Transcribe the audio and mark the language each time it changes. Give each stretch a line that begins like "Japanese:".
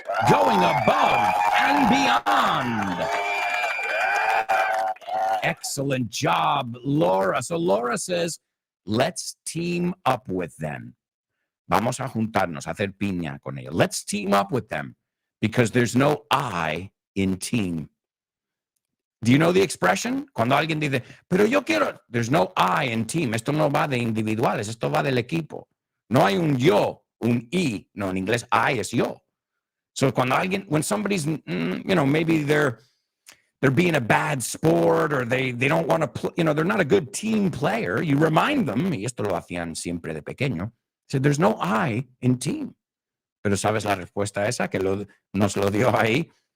English: Going above and beyond. Excellent job, Laura. So Laura says, let's team up with them.
Spanish: Vamos a juntarnos, a hacer piña con ellos.
English: Let's team up with them because there's no I in team. Do you know the expression?
Spanish: Cuando alguien dice, pero yo quiero,
English: there's no I in team.
Spanish: Esto no va de individuales, esto va del equipo. No hay un yo, un I. No, en inglés, I es yo.
English: So when somebody's, maybe they're being a bad sport or they don't want to play, they're not a good team player, you remind them,
Spanish: y esto lo hacían siempre de pequeño,
English: said, there's no I in team.
Spanish: Pero ¿sabes la respuesta esa que nos lo dio ahí?